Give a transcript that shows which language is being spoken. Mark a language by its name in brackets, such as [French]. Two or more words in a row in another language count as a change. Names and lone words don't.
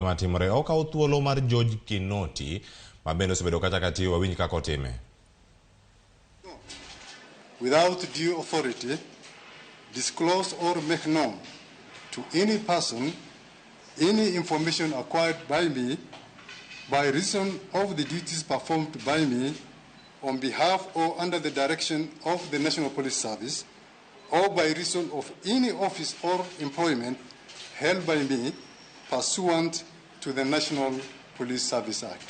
[Luo (Kenya and Tanzania)] Matimore okawo thuolo mar George Kinoti mabende osebedo kata kati wawinj kaka otime. [English] Without due authority, disclose or make known to any person any information acquired by me by reason of the duties performed by me on behalf or under the direction of the National Police Service, or by reason of any office or employment held by me pursuant to the National Police Service Act.